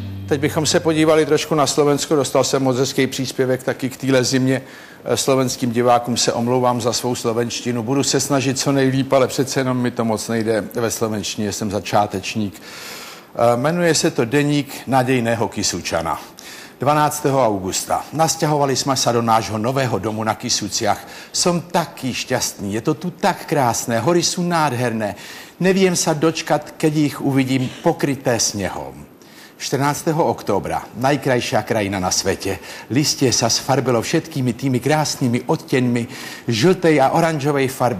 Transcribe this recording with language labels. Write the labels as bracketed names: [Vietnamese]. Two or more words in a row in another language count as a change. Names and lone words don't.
[Czech] Teď bychom se podívali trošku na Slovensko. Dostal jsem moc hezký příspěvek taky k téhle zimě. Slovenským divákům se omlouvám za svou slovenštinu. Budu se snažit co nejlíp, ale přece jenom mi to moc nejde ve slovenštině. Jsem začátečník. Jmenuje se to Deník nadějného Kysučana. [Slovak] 12. augusta. Nasťahovali jsme se do nášho nového domu na Kysuciach. Som taký šťastný, je to tu tak krásné, hory sú nádherné. Neviem sa dočkať, keď ich uvidím pokryté snehom. 14. októbra, najkrajšia krajina na svete. Listie sa sfarbilo všetkými tými krásnymi odteňmi žltej a oranžovej farby.